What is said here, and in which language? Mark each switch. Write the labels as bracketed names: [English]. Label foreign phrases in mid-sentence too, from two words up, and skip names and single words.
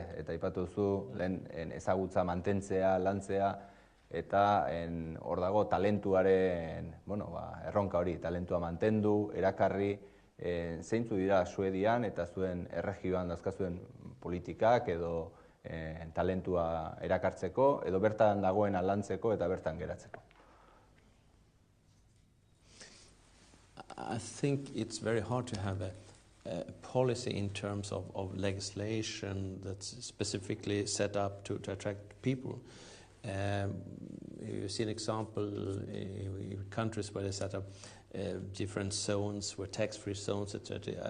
[Basque] Eta aipatu duzu, lehen ezagutza mantentzea, lantzea, eta hor dago talentuaren, erronka hori, talentua mantendu, erakarri, zeintzu dira Suedian eta zuen erregioan dazkazuen politikak edo talentua erakartzeko, edo bertan dagoena lantzeko eta bertan geratzeko. [English] I think it's very hard to have a policy in terms of legislation that's specifically set up to attract people. You see an example in countries where they set up different zones, where tax-free zones, etc.